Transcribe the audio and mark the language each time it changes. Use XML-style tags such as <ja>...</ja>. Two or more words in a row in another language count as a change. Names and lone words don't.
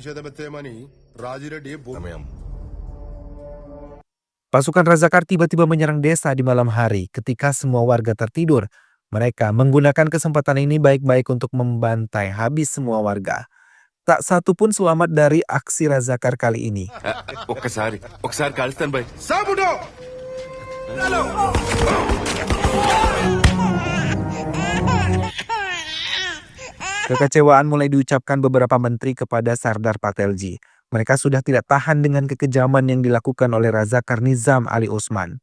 <id>Pasukan Razakar tiba-tiba menyerang desa di malam hari ketika semua warga tertidur. Mereka menggunakan kesempatan ini baik-baik untuk membantai habis semua warga. Tak satu pun selamat dari aksi Razakar kali ini.</id> <te>ఒక్కసారి కలుస్తాను బాయ్.</te> <id>Kekecewaan mulai diucapkan beberapa menteri kepada Sardar Patelji. Mereka sudah tidak tahan dengan kekejaman yang dilakukan oleh Razakar Nizam Ali Osman.</id>